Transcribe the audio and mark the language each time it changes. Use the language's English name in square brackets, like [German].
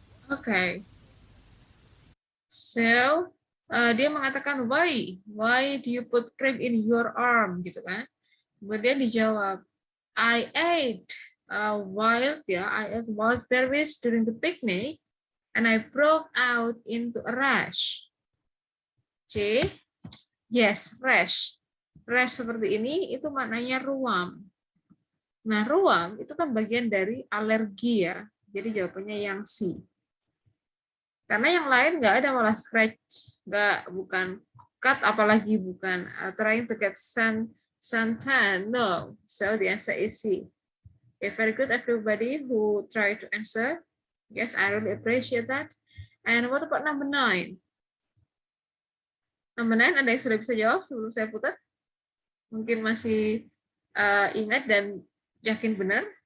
[Indonesian] Okay. So, dia mengatakan [English] why do you put cream in your arm [Indonesian] gitu kan? Kemudian dijawab, [English] I ate wild berries during the picnic and I broke out into a rash. C, yes, rash. [Indonesian] Rash seperti ini itu maknanya ruam. Nah, ruam itu kan bagian dari alergi ya. Jadi jawabannya yang C. Karena yang lain nggak ada, malah scratch, bukan cut, apalagi bukan [English] trying to get suntan. No, so the answer is C. Okay, very good everybody who try to answer. Yes, I really appreciate that. And what about number 9? [Indonesian] Number 9 ada yang sudah bisa jawab sebelum saya putar? Mungkin masih ingat dan yakin benar?